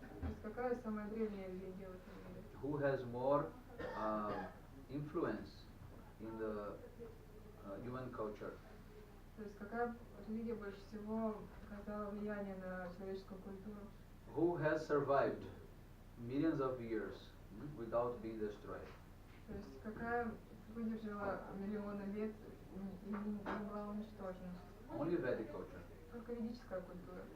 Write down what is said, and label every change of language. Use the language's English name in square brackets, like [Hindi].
[Russian] То есть какая самая древняя религия в этом мире? [English] Who has more influence in the human culture? [Russian] То есть какая религия больше всего оказала влияние на человеческую культуру? [English] Who has survived millions of years without being destroyed? [Russian] То есть какая выдержала миллионы лет и не была уничтожена? [English] Only Vedic culture. [Russian] Только ведическая культура.